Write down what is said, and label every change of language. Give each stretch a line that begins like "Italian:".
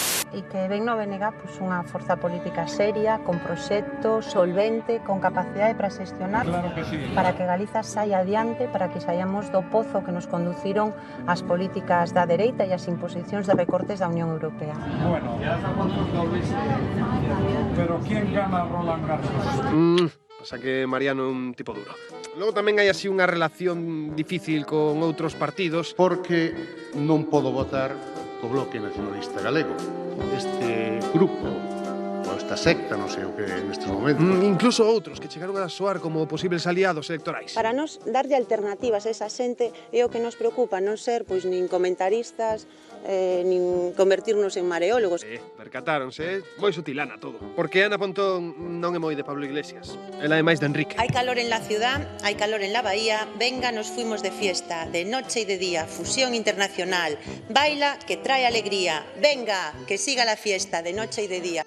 Galician: E que ven no BNG unha forza política seria, con proxecto, solvente, con capacidade para xestionar, para que Galiza saia adiante, para que saíamos do pozo que nos conduciron as políticas da dereita e as imposicións de recortes da Unión Europea.
Spanish: Bueno, pero ¿quién gana Roland Garros?
Galician: Pasa que Mariano é un tipo duro. Logo tamén hai así unha relación difícil con outros partidos. Porque non podo votar co Bloque Nacionalista Galego. Este grupo, ou esta certa secta, non sei o que nestes momentos. Incluso outros que chegaron a soar como posibles aliados electorais. Para nos darlle alternativas a esa xente é o que nos preocupa, non ser pois nin comentaristas, nin convertirnos en mareólogos. Percatáronse, moi sutilana todo. Porque Ana Pontón non é moi de Pablo Iglesias, ela é máis de Enrique.
Spanish: Hay calor en la ciudad, hay calor en la bahía, venga, nos fuimos de fiesta, de noche y de día, fusión internacional, baila que trae alegría, venga, que siga la fiesta, de noche y de día.